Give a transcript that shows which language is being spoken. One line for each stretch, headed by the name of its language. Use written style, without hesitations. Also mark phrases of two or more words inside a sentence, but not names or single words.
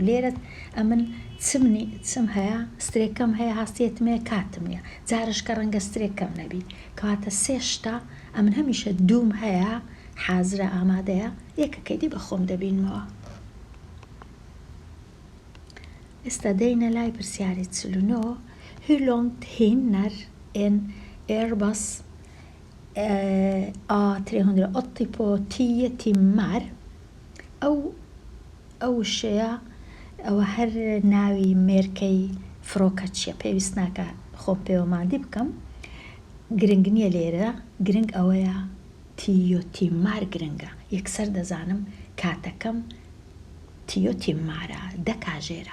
Central Kurdish: لێرە ئەمن چم هەیە، سترێکەم هەیە، هەستیهێتم هەیە، کاتم نییە. جارشکە ڕەنگە سترێکەم نەبی، کاتە 3 شتە ئەمن هەمیشە دووم هەیە، حازرە، ئامادەیە، یەکەکەی دی بە خۆم دەبینەوە. ئێستا دەینە لای پرسیاری 49.
Swedish: Hur långt hinner en Airbus A380 på 10 timmar؟
Central Kurdish: ئەو شەیە ئەوە هەر ناوی مێرکەی فڕۆکە چیە، پێویست ناکە خۆم پێوەماندی بکەم، گرنگ نییە لێرە، گرنگ ئەوەیە
Swedish: tio timmar
Central Kurdish: گرنگە. یەکسەر دەزانم کاتەکەم
Swedish: tio timmar,
Central Kurdish: 10 کاژێرە.